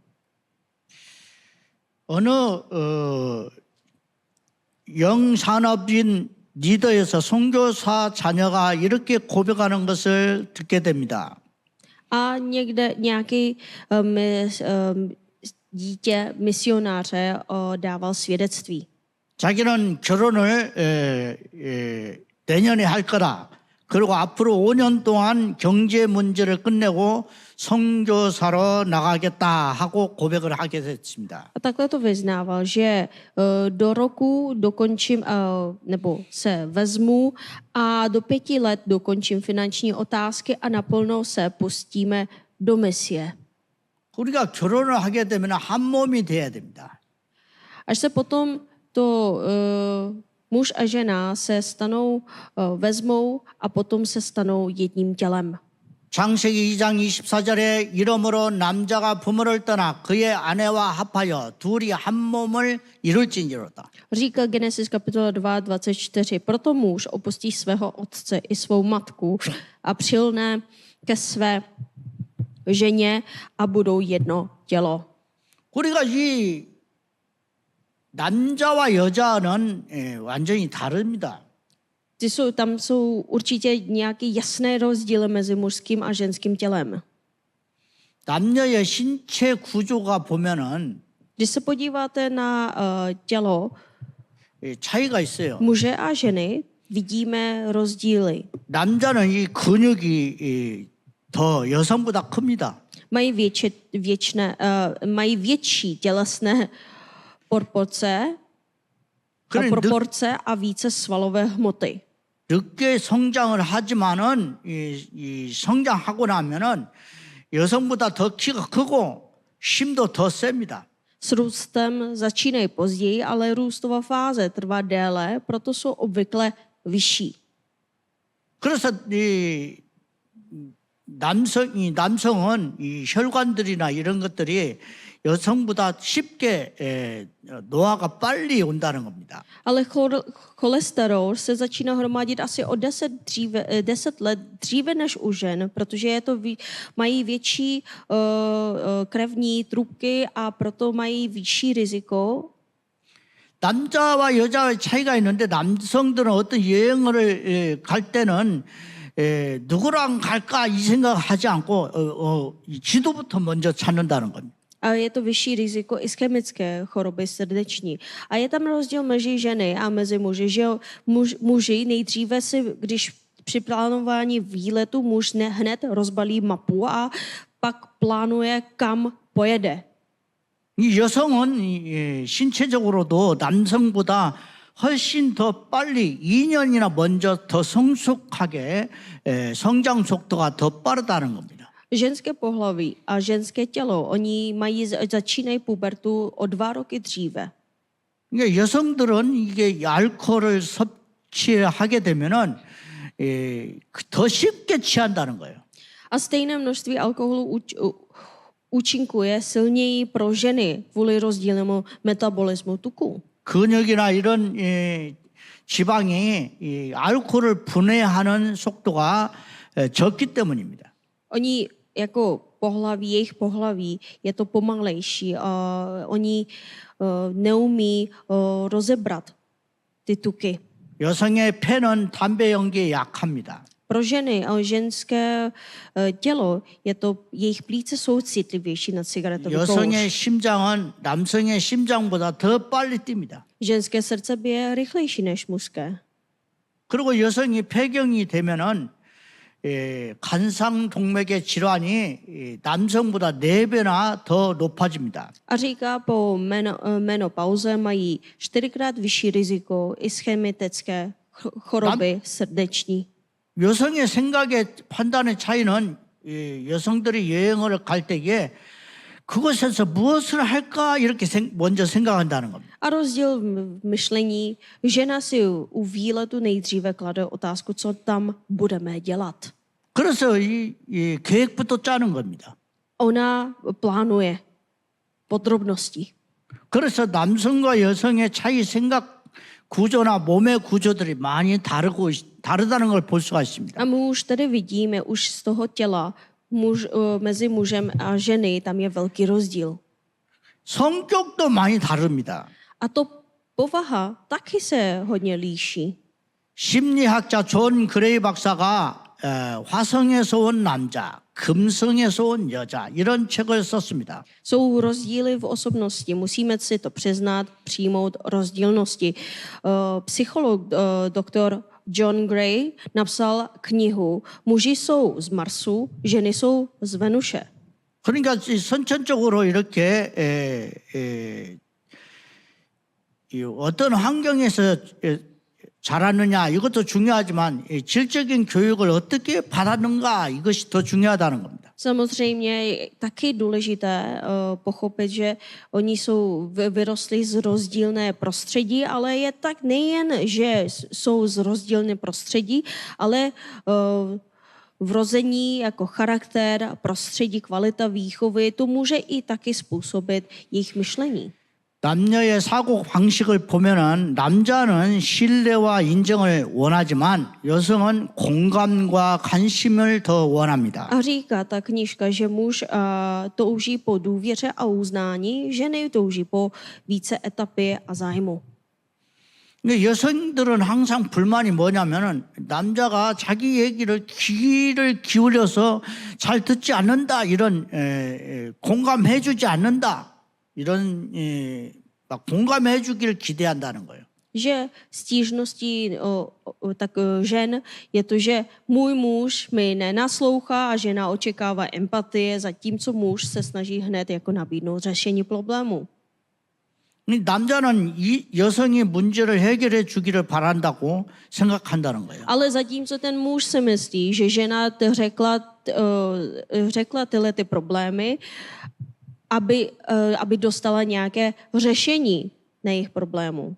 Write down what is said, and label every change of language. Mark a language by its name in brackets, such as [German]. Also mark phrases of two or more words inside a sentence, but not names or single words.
[Korean] 어느 영산업인 리더에서 선교사 자녀가 이렇게 고백하는 것을 듣게 됩니다. [Czech] A někde nějaký dítě misionáře dával svědectví. [Korean] 자기는 결혼을 내년에 할 거라. 그리고 앞으로 5년 동안 경제 문제를 끝내고 선교사로 나가겠다 하고 고백을 하게 됐습니다. [Czech] A takhle to vyznával, že do roku dokončím, nebo se vezmu a do 5 let dokončím finanční otázky a naplno se pustíme do misie. [Korean] 우리가 결혼을 하게 되면 한 몸이 돼야 됩니다. [Czech] Až se potom to muž a žena se stanou, vezmou a potom se stanou jedním tělem. [Korean] 창세기 2장 24절에 이러므로 남자가 부모를 떠나 그의 아내와 합하여 둘이 한 몸을 이룰지니로다. [Czech] Říká Genesis kapitola 2:24. Proto muž opustí svého otce i svou matku a přilne ke své ženě a budou jedno tělo. [Korean] 우리가 이 남자와 여자는 완전히 다릅니다. [Czech] Tam jsou určitě nějaké jasné rozdíly mezi mužským a ženským tělem. [Korean] 남녀의 신체 구조가 보면은 [Czech] Když se podíváte na tělo [Korean] 차이가 있어요. [Czech] muže a ženy, vidíme rozdíly. [Korean] 남자는 이 근육이 더 여성보다 큽니다. [Czech] Mají větší tělesné proporce a více svalové hmoty. [Korean] 늦게 성장을 하지만은 이 성장하고 나면은 여성보다 더 키가 크고 힘도 더 셉니다. [Czech] S růstem začínají později, ale růstová fáze trvá déle, proto jsou obvykle vyšší. [Korean] 그래서 이 남성은 이 혈관들이나 이런 것들이 여성보다 쉽게 노화가 빨리 온다는 겁니다. [Czech] Ale cholesterol se začíná hromadit asi o 10 let dříve než u žen, protože mají větší krevní trubky a proto mají vyšší riziko. [Korean] 남자와 여자의 차이가 있는데 남성들은 어떤 여행을 갈 때는 누구랑 갈까 이 생각하지 않고 지도부터 먼저 찾는다는 겁니다. [Czech] A je to vyšší riziko ischemické choroby srdeční. A je tam rozdíl mezi ženy a mezi muži, že muži nejdříve si, když při plánování výletu muž hned rozbalí mapu a pak plánuje, kam pojede. [Korean] 이 여성은 신체적으로도 남성보다 훨씬 더 빨리 2년이나 먼저 더 성숙하게 성장 속도가 더 빠르다는 겁니다. [Czech] Ženské pohlaví a ženské tělo, oni začínají pubertu o 2 roky dříve. [Korean] 그러니까 여성들은 이게 알코올을 섭취하게 되면은 더 쉽게 취한다는 거예요. [Czech] A stejné množství alkoholu účinkuje silněji pro ženy kvůli rozdílnému metabolismu tuku. [Korean] 근육이나 이런 지방이 이 알코올을 분해하는 속도가 적기 때문입니다. [Czech] Oni jako jejich pohlaví je to pomalejší. Oni neumí rozebrat ty tuky. [Korean] 여성의 폐는 담배 연기에 약합니다. [Czech] Pro ženy a ženské tělo jejich plíce jsou citlivější na cigaretový kouř. [Korean] 여성의 심장은 남성의 심장보다 더 빨리 뜁니다. [Czech] Ženské srdce bije rychlejší než mužské. [Korean] 그리고 여성이 폐경이 되면은 간상동맥의 질환이 남성보다 4배나 더 높아집니다. [Czech] A říká, po menopauze mají 4krát vyšší riziko ischemitické choroby srdeční. [Korean] 여성의 생각의 판단의 차이는 여성들이 여행을 갈 때에 그곳에서 무엇을 할까 이렇게 먼저 생각한다는 겁니다. [Czech] A rozdíl v myšlení, žena si u výletu nejdříve klade otázku, co tam budeme dělat. [Korean] 그래서 이 계획부터 짜는 겁니다. [Czech] Ona plánuje podrobnosti. [Korean] 그래서 남성과 여성의 차이 생각 구조나 몸의 구조들이 많이 다르다는 걸 볼 수가 있습니다. [Czech] A my už tady vidíme, už z toho těla mezi mužem a ženy tam je velký rozdíl. [Korean] 성격도 많이 다릅니다. [Czech] A to povaha taky se hodně líší. [Korean] 심리학자 존 그레이 박사가 화성에서 온 남자, 금성에서 온 여자 이런 책을 썼습니다. [Czech] Jsou rozdíly v osobnosti, musíme si to přiznat, přijmout rozdílnosti. Psycholog doktor John Gray napsal knihu Muži jsou z Marsu, ženy jsou z Venuše. [Korean] 그러니까 선천적으로 이렇게 어떤 환경에서 자랐느냐 이것도 중요하지만 질적인 교육을 어떻게 받았는가 이것이 더 중요하다는 겁니다. [Czech] Samozřejmě je taky důležité pochopit, že oni vyrostli z rozdílné prostředí, ale je tak nejen, že jsou z rozdílné prostředí, ale vrození jako charakter, prostředí, kvalita výchovy, to může i taky způsobit jejich myšlení. [Korean] 남녀의 사고 방식을 보면은 남자는 신뢰와 인정을 원하지만 여성은 공감과 관심을 더 원합니다. [Czech] A říká ta knížka, že muž touží po důvěře a uznání, ženy touží po více etapy a zájmu. [Korean] 근데 여성들은 항상 불만이 뭐냐면은 남자가 자기 얘기를 귀를 기울여서 잘 듣지 않는다 이런 공감해주지 않는다 이런 막 공감해주기를 기대한다는 거예요. [Czech] Že stížností žen je to, že můj muž mi nenaslouchá a žena očekává empatie, zatímco muž se snaží hned jako nabídnout řešení problému. [Korean] 남자는 이 여성이 문제를 해결해 주기를 바란다고 생각한다는 거예요. [Czech] Ale zatímco ten muž si myslí, že žena řekla tyhle ty problémy, aby dostala nějaké řešení na jejich problémů.